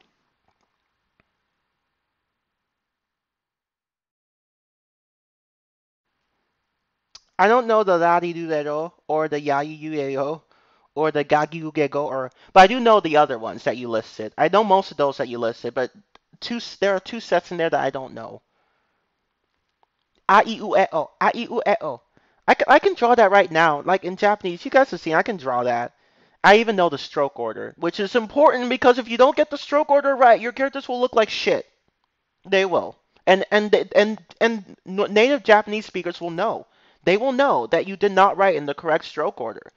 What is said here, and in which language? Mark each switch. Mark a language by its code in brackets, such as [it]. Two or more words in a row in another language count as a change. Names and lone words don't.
[en] I don't know the Rari-Rurero or the Yai-Yu-Eo or the Gagi-Ugego but I do know the other ones that you listed. I know most of those that you listed, but there are two sets in there that I don't know. A-I-U-E-O. A-I-U-E-O. I can draw that right now. Like in Japanese, you guys have seen, I can draw that. I even know the stroke order, which is important because if you don't get the stroke order right, your characters will look like shit. They will. And native Japanese speakers will know. They will know that you did not write in the correct stroke order.